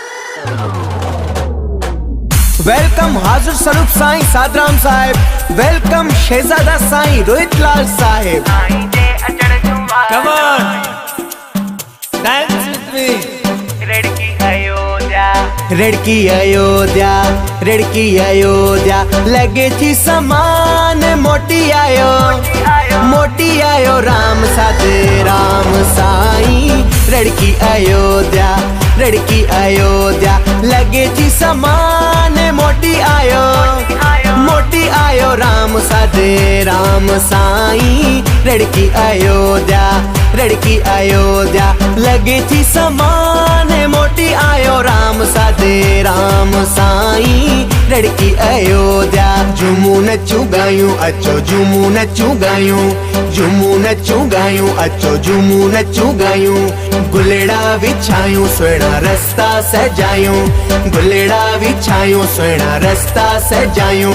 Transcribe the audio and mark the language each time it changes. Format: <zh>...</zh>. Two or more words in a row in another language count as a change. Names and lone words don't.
<sd>वेलकम हाजिर स्वरूप साईं साधराम साहिब। वेलकम शहजादा साईं रोहित लाल साहिब।</sd> <en>Come on, dance with me.</en> <sd>रेड़की अयोध्या, रेड़की अयोध्या, लगे थी समान मोटी आयो राम साधराम साईं। रेड़की अयोध्या, रेड़की अयोध्या, लगे थी समान मोटी आयो राम साधराम साईं। रेड़की अयोध्या, रेड़की अयोध्या, लगे थी समान मोटी आयो राम साधराम साईं। रेड़की अयोध्या, झूमू नचू गायूं अचो, झूमू नचू गायूं, झूमू नचू गायूं अचो, झूमू नचू गायूं। गुलेड़ा विछायूं सुहिणा रस्ता सजायूं, गुलेड़ा विछायूं सुहिणा रस्ता सजायूं।</sd>